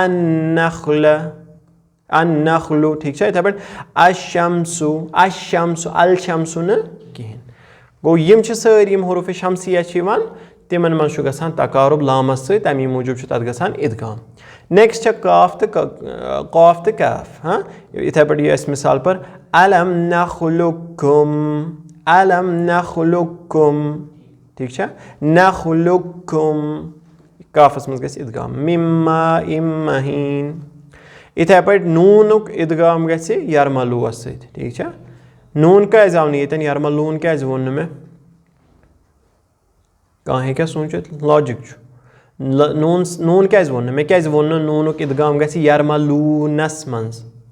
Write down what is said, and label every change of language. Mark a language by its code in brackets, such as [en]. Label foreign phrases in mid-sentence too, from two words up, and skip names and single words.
[ks] النخلُ ٹھیٖک چھا یِتھَے پٲٹھۍ [ar] الشمسُ الشمسُ [ks] نہٕ کِہیٖنۍ گوٚو یِم چھِ سٲری یِم حروٗفِ شمسیہ چھِ یِوان تِمَن منٛز چھُ گژھان تقارُب لامَس سۭتۍ تَمی موٗجوٗب چھُ تَتھ گژھان اِدغام نیکسٹ چھےٚ قاف تہٕ کیف یِتھَے پٲٹھۍ یہِ اَسہِ مِثال پٔر الم نخلُقکُم ٹھیٖک چھا نخلُقکُم کافَس منٛز گژھِ اِدغام [ar] مِن ماءٍ مہیٖن [ks] یِتھَے پٲٹھۍ نوٗنُک اِدغام گژھِ یرملوٗوَس سۭتۍ ٹھیٖک چھا نوٗن کیٛازِ آو نہٕ ییٚتٮ۪ن یرملوٗن کیٛازِ ووٚن نہٕ مےٚ کانٛہہ ہیٚکیٛاہ سوٗنٛچِتھ لاجِک چھُ نوٗن کیٛازِ ووٚن نہٕ مےٚ کیٛازِ ووٚن نہٕ نوٗنُک اِدغام گژھِ یرملوٗنَس منٛز